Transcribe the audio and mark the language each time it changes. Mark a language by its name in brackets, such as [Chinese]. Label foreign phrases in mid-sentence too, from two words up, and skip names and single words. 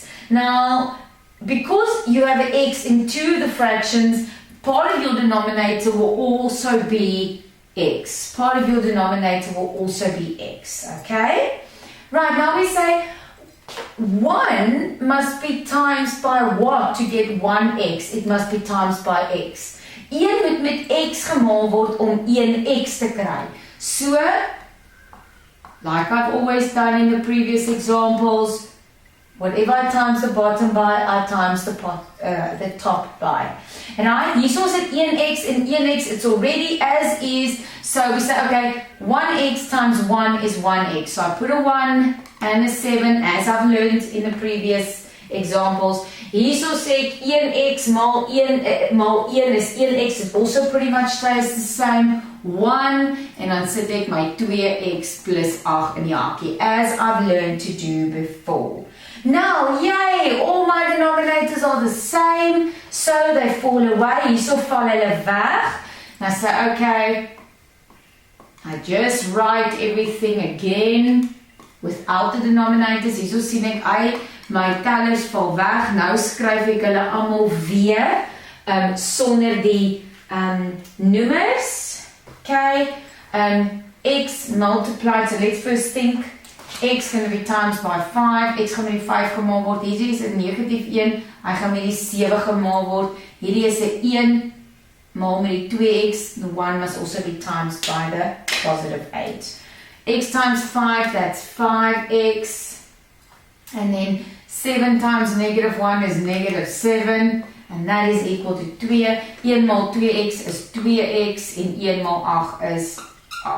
[English] Now, because you have an x in two of the fractions, part of your denominator will also be x. Part of your denominator will also be x. Okay? Right, now we say 1 must be times by what to get 1x? It must be times by x. [Afrikaans] 1 moet met x gemaal word om 1x te kry. [English] So, like I've always done in the previous examples, whatever I times the bottom by, I times the top by. And hierso is it 1x and 1x, it's already as is. So we say, okay, 1x times 1 is 1x. So I put a 1 and a 7, as I've learned in the previous examples. [Afrikaans] Hierso sê ek 1x maal 1 is 1x. [English] It also pretty much stays the same. 1, [Afrikaans] en dan sit ek my 2x plus 8 in die hakkie, [English] as I've learned to do before. Now, yay, all my denominators are the same, so they fall away. [Afrikaans] Hierso val hulle weg. [English] Now say, okay, I just write everything again without the denominators. [Afrikaans] Hierso sien ek, my tellers val weg. Nou skryf ek hulle almal weer, sonder die nummers. [English] Okay, x multiplied, so let's first think, x going to be times by 5, [Afrikaans] x gaan met die 5 gemaal word, hierdie is 'n negatief 1, hy gaan met die 7 gemaal word, hierdie is 'n 1, maal met die 2x, [English] the 1 must also be times by the positive 8. X times 5, that's 5x, and then 7 times negative 1 is negative 7, and that is equal to 2. [Afrikaans] 1 maal 2x is 2x, and 1 maal 8 is 8.